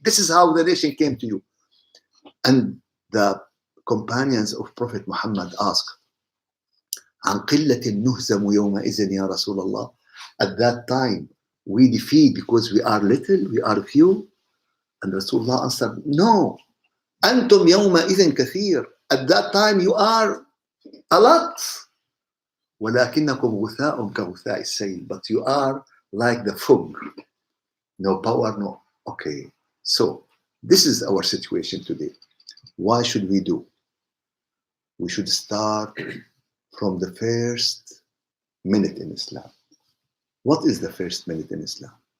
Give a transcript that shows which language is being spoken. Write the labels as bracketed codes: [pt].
[en] This is how the nation came to you. And the companions of Prophet Muhammad asked, [ar] عن قلة نهزم يومئذ يا رسول الله. [en] At that time, we defeat because we are little, we are few. And Rasulullah answered, no. [ar] أنتم يومئذ كثير. [en] At that time, you are a lot. [ar] ولكنكم غثاء كغثاء السيل. [en] But you are like the fog. No power, no. Okay. So, this is our situation today. What should we do? We should start from the first minute in Islam. What is the first minute in Islam?